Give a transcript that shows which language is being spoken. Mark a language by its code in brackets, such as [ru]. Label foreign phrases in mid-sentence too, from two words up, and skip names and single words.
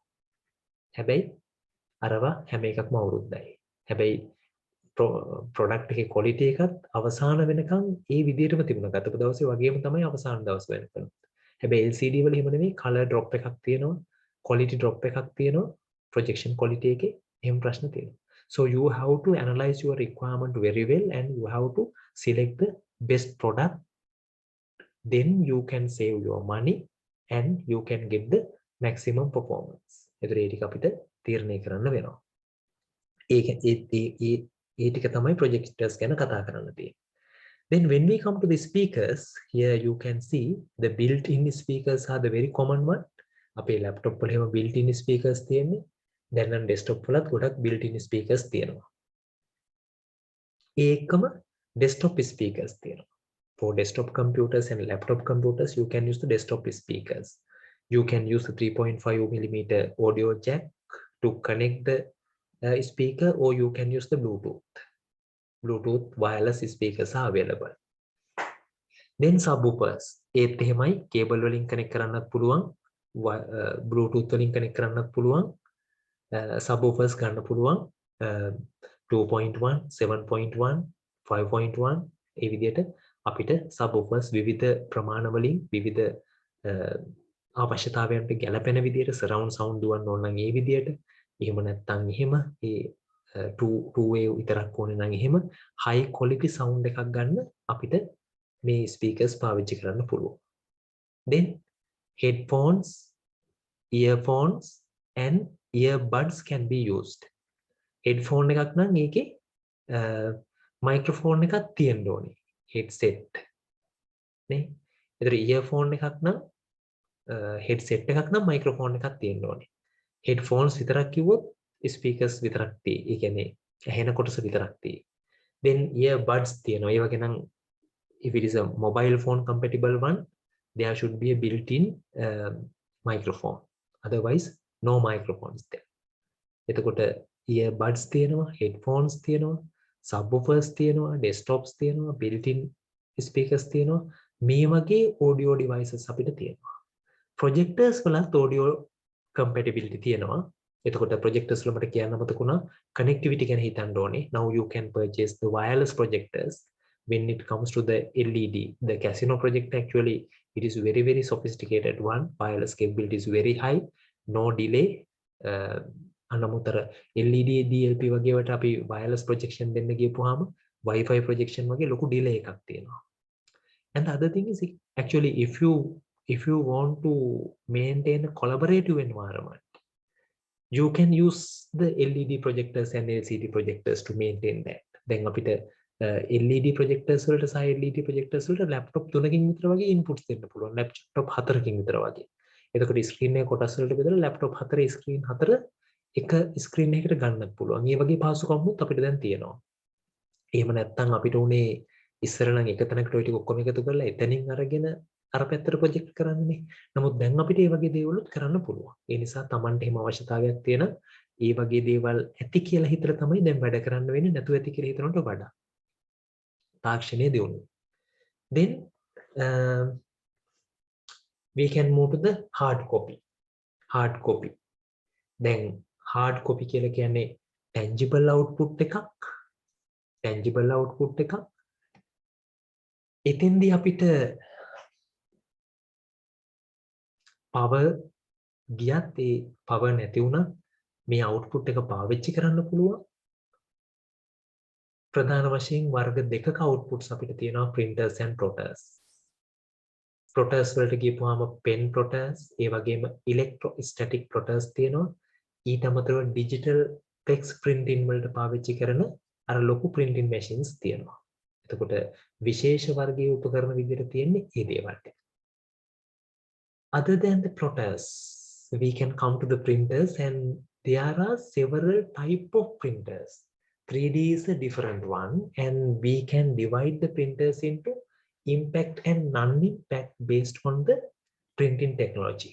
[si] හැබැයි අරවා හැම එකක්ම අවුරුද්දයි. හැබැයි product එකේ quality එකත් අවසාන වෙනකන් ඒ විදිහටම තිබුණා. ගතපු දවසේ වගේම තමයි අවසාන දවස් වෙනකන්. හැබැයි LCD වල එහෙම නෙමෙයි [en] color drop [si] එකක් තියෙනවා, [en] quality drop [si] එකක් තියෙනවා, [en] projection quality [si] එකේ එහෙම ප්‍රශ්න තියෙනවා. [en] So you have to analyze your requirement very well and you have to select the best product. Then you can save your money and you can get the maximum performance. [si] ඒතර ඒ ටික අපිට තීරණය කරන්න වෙනවා. ඒ ටික තමයි projectors ගැන කතා කරන්න තියෙන්නේ. [en] Then when we come to the speakers, here you can see the built-in speakers are the very common one. [si] අපේ laptop වල එහෙම [en] built-in speakers [si] තියෙන්නේ. දැන් නම් desktop වලත් ගොඩක් [en] built-in speakers [si] තියෙනවා. ඒකම desktop speakers තියෙනවා. [en] For desktop computers and laptop computers, you can use the desktop speakers. You can use the 3.5mm audio jack to connect the speaker, or you can use the Bluetooth wireless speakers are available. Then subwoofers. [si] ඒත් එහෙමයි cable වලින් connect කරන්නත් පුළුවන්, Bluetooth වලින් connect කරන්නත් පුළුවන්, subwoofers ගන්න පුළුවන් 2.1, 7.1, 5.1 ඒ විදිහට අපිට subwoofers විවිධ ප්‍රමාණ වලින් විවිධ අවශ්‍යතාවයන්ට ගැලපෙන විදිහට [en] surround sound [si] දුවන්න ඕන නම් ඒ විදිහට, එහෙම නැත්නම් එහෙම ඒ [en] two way [si] විතරක් ඕනේ නම් එහෙම [en] high quality sound [si] එකක් ගන්න අපිට මේ speakers පාවිච්චි කරන්න පුළුවන්. [en] Then headphones, earphones and earbuds can be used. [si] headphone එකක් නම් ඒකේ microphone එකක් තියෙන්න ඕනේ, headset නේ. ඒතර earphone එකක් නම් headset එකක් නම් microphone එකක් තියෙන්න ඕනේ. headphones විතරක් කිව්වොත් speakers විතරක් තියෙයි. ඒ කියන්නේ ඇහෙන කොටස විතරක් තියෙයි. Then earbuds තියෙනවා. ඒ වගේ නම් [en] if it is a mobile phone compatible one, there should be a built-in microphone. Otherwise, no microphones there. එතකොට earbuds තියෙනවා, headphones තියෙනවා, subwoofers තියෙනවා, desktops තියෙනවා, built-in speakers තියෙනවා. මේ වගේ audio devices අපිට තියෙනවා. projectors වලත් audio compatibility තියෙනවා. එතකොට projectors වල මට කියන්න මතකුණා connectivity ගැන හිතන්න ඕනේ. Now you can purchase the wireless projectors. When it comes to the LED, the casino projector actually it is very sophisticated one. Wireless capability is very high, no delay. [si] අනමුතර [en] LED DLP [si] වගේ වට අපි [en] wireless projection [si] දෙන්න ගියපුවාම [en] Wi-Fi projection [si] වගේ ලොකු delay එකක් තියෙනවා. [en] And the other thing is actually if you want to maintain a collaborative environment, you can use the LED projectors and LCD projectors to maintain that. [si] Then අපිට [en] LED projectors [si] වලට සහ [en] LED projectors [si] වලට laptop 3කින් විතර වගේ inputs දෙන්න පුළුවන්. laptop 4කින් විතර වගේ. එතකොට screen එකේ කොටස් වලට බෙදලා laptop 4 screen 4 එක screen එකකට ගන්නත් පුළුවන්. මේ වගේ පහසුකම්මුත් අපිට දැන් තියෙනවා. එහෙම නැත්නම් අපිට උනේ ඉස්සර නම් එක තැනකට ඔය ටික ඔක්කොම එකතු කරලා එතනින් අරගෙන අර පැත්තට ප්‍රොජෙක්ට් කරන්නනේ. නමුත් දැන් අපිට මේ වගේ දේවලුත් කරන්න පුළුවන්. ඒ නිසා Tamanට එහෙම අවශ්‍යතාවයක් තියෙන ඒ වගේ දේවල් ඇති කියලා හිතලා තමයි දැන් වැඩ කරන්න වෙන්නේ නැතුව ඇති කියලා හිතනට වඩා තාක්ෂණයේ දියුණුව. [en] Then we can move to the hard copy. Hard copy. [si] දැන් [en] hard copy [si] කියලා කියන්නේ [en] tangible output [si] එකක්. [en] tangible output [si] එකක්. එතෙන්දී අපිට power ගියත් ඒ power නැති වුණත් මේ output එක පාවිච්චි කරන්න පුළුවන්. ප්‍රධාන වශයෙන් වර්ග දෙකක outputs අපිට තියෙනවා [en] printers and plotters. [si] plotters වලට ගියපුවාම [en] pen plotters, [si] ඒ වගේම [en] electrostatic plotters [si] තියෙනවා. ඊට අමතරව [en] digital text printing [si] වලට පාවිච්චි කරන අර ලොකු [en] printing machines [si] තියෙනවා. එතකොට විශේෂ වර්ගයේ උපකරණ විදිහට තියෙන්නේ මේ දේවල් ටික. [en] Other than the plotters, we can come to the printers, and there are several type of printers. 3D is a different one, and we can divide the printers into impact and non-impact based on the printing technology.